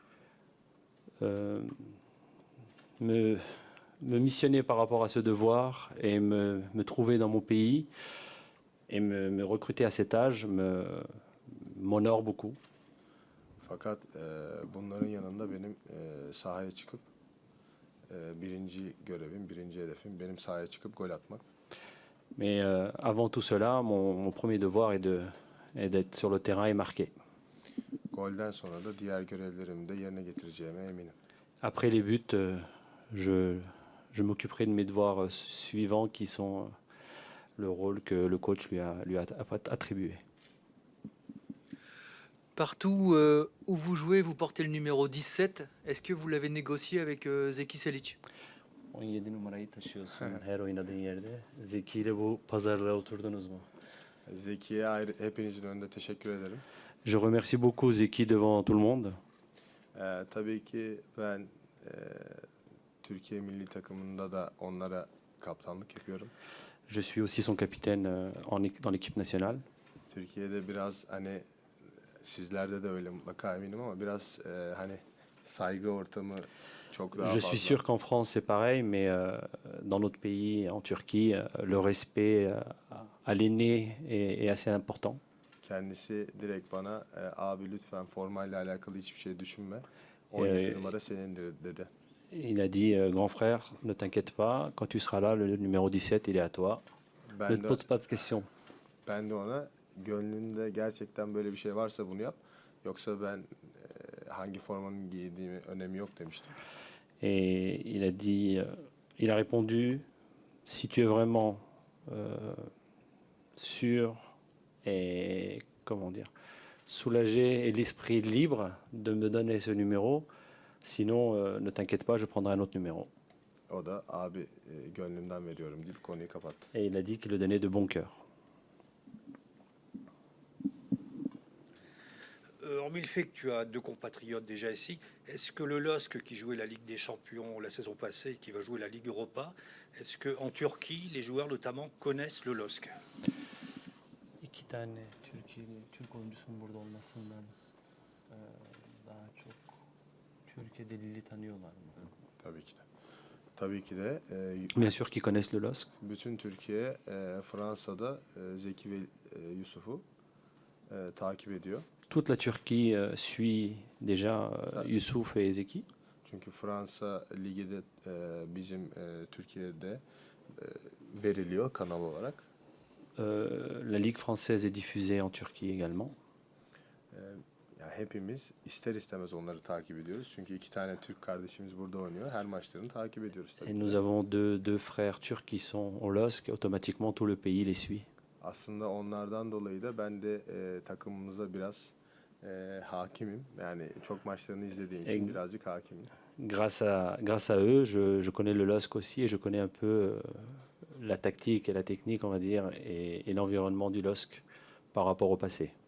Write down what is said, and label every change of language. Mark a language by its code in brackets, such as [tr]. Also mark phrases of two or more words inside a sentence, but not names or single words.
[fr] Me missionner par rapport à ce devoir et me trouver dans mon pays et me recruter à cet âge m'honore beaucoup. [tr] Fakat bunların yanında benim sahaya çıkıp birinci görevim, birinci hedefim benim sahaya çıkıp gol atmak. [fr] Mais avant tout cela, mon premier devoir est d'être sur le terrain et marquer. [tr] Golden sonra da diğer görevlerimi de yerine getireceğime eminim. [fr] Après les buts, je m'occuperai de mes devoirs suivants qui sont le rôle que le coach lui a attribué. Partout où vous jouez, vous portez le numéro 17. Est-ce que vous l'avez négocié avec Zeki Selic? [tr] 17 numarayı taşıyorsun her oynadığın yerde. Zeki ile bu pazarlığa oturdunuz mu? Zeki'ye ayrı, hepinizin önünde teşekkür ederim. [fr] Je remercie beaucoup Zeki devant tout le monde. [tr] Tabii ki ben Türkiye milli takımında da onlara kaptanlık yapıyorum. [fr] Je suis aussi son capitaine dans l'équipe nationale. [tr] Türkiye'de biraz hani sizlerde de öyle mutlaka eminim ama biraz hani saygı ortamı çok daha [fr] Je [tr] fazla. [fr] suis sûr qu'en France c'est pareil, mais dans notre pays, en Turquie, le respect à l'aîné est assez important. [tr] Kendisi direkt bana abi lütfen formayla alakalı hiçbir şey düşünme. 17 numara senindir dedi. [fr] Il a dit, grand frère, ne t'inquiète pas, quand tu seras là, le numéro 17, il est à toi. Ne [tr] Ben [fr] te [tr] de, [fr] pose pas de questions. [tr] ben de ona gönlünde gerçekten böyle bir şey varsa bunu yap. Yoksa ben hangi formanın giydiğimi önemi yok demiştim. [fr] Et il a dit, il a répondu, si tu es vraiment sûr et, comment dire, soulagé et l'esprit libre de me donner ce numéro, sinon ne t'inquiète pas, je prendrai un autre numéro. [tr] O da abi gönlümden veriyorum deyip konuyu kapattı. [fr] Et il a dit qu'il le donnait de bon cœur. Hormis le fait que tu as deux compatriotes déjà ici, est-ce que le LOSC qui jouait la Ligue des Champions la saison passée et qui va jouer la Ligue Europa, est-ce qu'en Turquie, les joueurs notamment connaissent le LOSC? [tr] İki tane Türk oyuncusunun burada olmasından daha çok Türkiye'de Lille'i tanıyorlar mı? Tabii ki de. Tabii ki de [fr] Bien sûr qu'ils connaissent le LOSC. [tr] bütün Türkiye Fransa'da Zeki ve Yusuf'u takip ediyor. [fr] Toute la Turquie suit déjà Youssouf et Zeki. [tr] Çünkü Fransa ligi de bizim Türkiye'de veriliyor kanal olarak. [fr] La Ligue française est diffusée en Turquie également. [tr] Yani hepimiz ister istemez onları takip ediyoruz. Çünkü iki tane Türk kardeşimiz burada oynuyor. Her maçlarını takip ediyoruz tabii [fr] Et [tr] ki [fr] nous [tr] de. [fr] avons deux frères turcs qui sont au LOSC. Automatiquement, tout le pays les suit. [tr] Aslında onlardan dolayı da ben de takımımıza biraz hakimim. Yani çok maçlarını izlediğim için birazcık hakimim. [fr] Grâce à eux, je connais le LOSC aussi et je connais un peu la tactique et la technique, on va dire, et l'environnement du LOSC par rapport au passé.